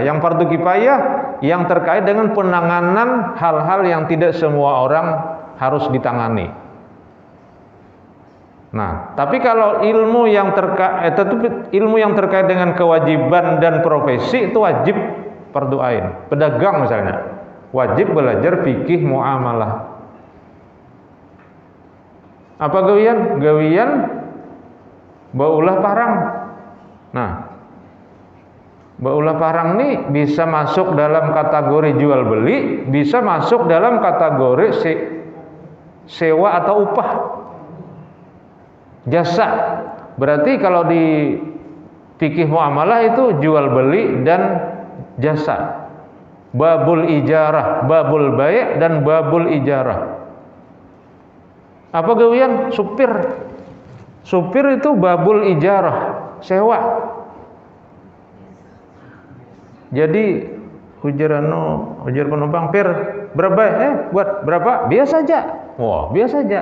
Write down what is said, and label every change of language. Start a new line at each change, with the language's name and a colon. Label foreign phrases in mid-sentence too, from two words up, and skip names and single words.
Indonesian: Yang fardu kifayah yang terkait dengan penanganan hal-hal yang tidak semua orang harus ditangani. Nah, tapi kalau ilmu yang terkait dengan kewajiban dan profesi itu wajib fardu ain. Pedagang misalnya, wajib belajar fikih muamalah.
Banjar: Apa gawian? Gawian baulah parang.
Indonesian: Nah,
Banjar: baulah parang
Indonesian: ini bisa masuk dalam kategori jual beli, bisa masuk dalam kategori sewa atau upah. Jasa. Berarti kalau di Fikih muamalah itu jual beli dan jasa.
Arabic: Babul ijarah, babul bai' dan babul ijarah.
Banjar: Apa gawian? Supir.
Indonesian: Supir itu
Arabic: babul ijarah,
Indonesian: sewa. Jadi ujar penumpang, "Pir, berapa?" Buat berapa? Biasa aja. Wah, biasa aja.